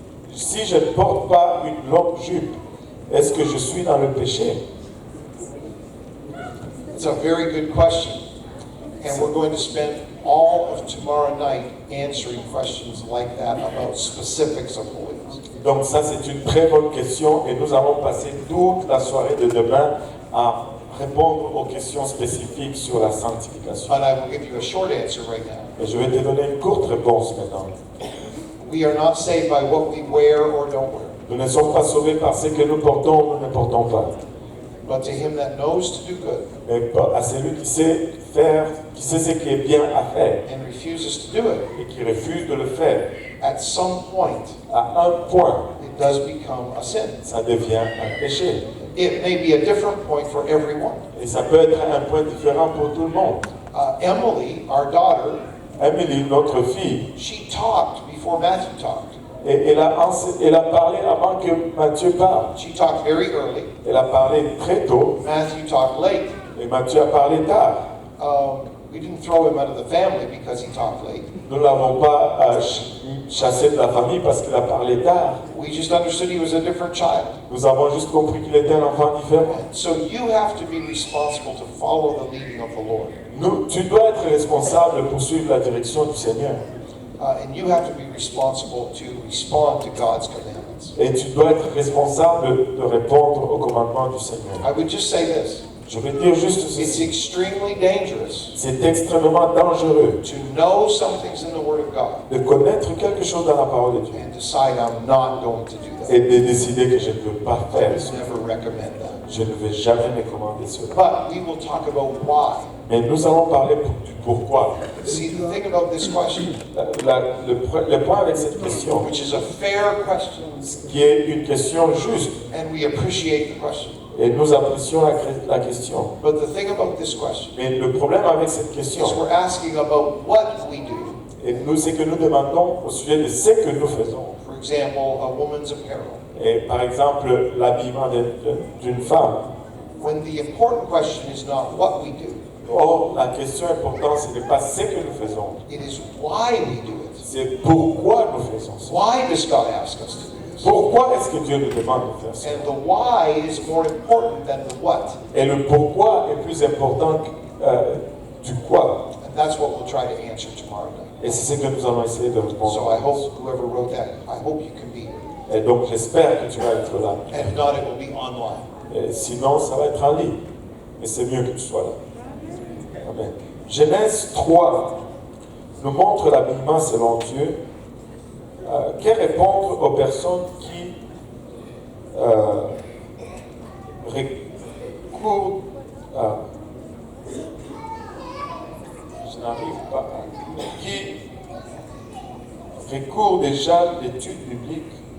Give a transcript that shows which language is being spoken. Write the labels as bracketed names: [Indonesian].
[French] Si je ne porte pas une longue jupe, est-ce que je suis dans le péché? [English] It's a very good question. And we're going to spend all of tomorrow night answering questions like that about specifics of holiness. [French] Donc ça, c'est une très bonne question et nous allons passer toute la soirée de demain à répondre aux questions spécifiques sur la sanctification. [English] And I will give you a short answer right now. [French] Et je vais te donner une courte réponse maintenant. [English] We are not saved by what we wear or don't wear, [French] Nous ne sommes pas sauvés par ce que nous portons ou nous ne portons pas. [English] but to him that knows to do good [French] Mais à celui qui sait faire, qui sait ce qui est bien à faire [English] and refuses to do it, [French] et qui refuse de le faire, [English] at some point [French] à un point, [English] it does become a sin. [French] ça devient un péché. [English] It may be a different point for everyone. [French] Et ça peut être un point différent pour tout le monde. [English] Emily, our daughter, [French] Emily, notre fille, [English] she talked before Matthew talked. [French] et elle a parlé avant que Matthieu parle. [English] She talked very early. [French] Elle a parlé très tôt [English] Matthew talked late. [French] et Matthieu a parlé tard. [English] We didn't throw him out of the family because he talked late. [French] Nous ne l'avons pas chassé de la famille parce qu'il a parlé tard. [English] We just understood he was a different child. [French] Nous avons juste compris qu'il était un enfant différent. [English] So you have to be responsible to follow the leading of the Lord. [French] Tu dois être responsable pour suivre la direction du Seigneur. [English] And you have to be responsible to respond to God's commandments. [French] Et tu dois être responsable de répondre aux commandements du Seigneur. [English] I would just say this. [French] Je vais dire juste [English] It's [French] ceci. [English] extremely dangerous [French] C'est extrêmement dangereux [English] to know some things in the Word of God [French] de connaître quelque chose dans la parole de Dieu [English] and decide I'm not going to do that. [French] et de décider que je ne veux pas [English] I [French] faire [English] would [French] cela. [English] never recommend that. [French] Je ne vais jamais recommander cela. [English] But we will talk about why. [French] Mais nous allons parler du pourquoi. [English] See, the thing about this question, [French] Le point avec cette question, [English] which is a fair question, [French] qui est une question juste, [English] and we appreciate the question. [French] et nous apprécions la question. [English] But the thing about this question [French] Mais le problème avec cette question, [English] is we're asking about what we do. [French] et c'est que nous demandons au sujet de ce que nous faisons. [English] For example, a woman's apparel. [French] Et par exemple, l'habillement d'une femme. [English] When the important question is not what we do, [French] Or, la question importante, ce n'est pas ce que nous faisons, [English] it is why we do it. [French] c'est pourquoi nous faisons ça. [English] Why does God ask us to do this? [French] Pourquoi est-ce que Dieu nous demande de faire ça? [English] And the why is more important than the what. [French] Et le pourquoi est plus important du quoi. [English] And that's what we'll try to answer tomorrow night. [French] Et c'est ce que nous allons essayer de répondre. [English] So I hope whoever wrote that, I hope you can be here. [French] Et donc j'espère que tu vas être là. [English] And if not, it will be online. [French] Et sinon, ça va être en ligne. Mais c'est mieux que tu sois là. Amen. Genèse 3 nous montre l'habillement selon Dieu. Que répondre aux personnes qui recourent je n'arrive pas à qui recourent déjà à l'étude biblique.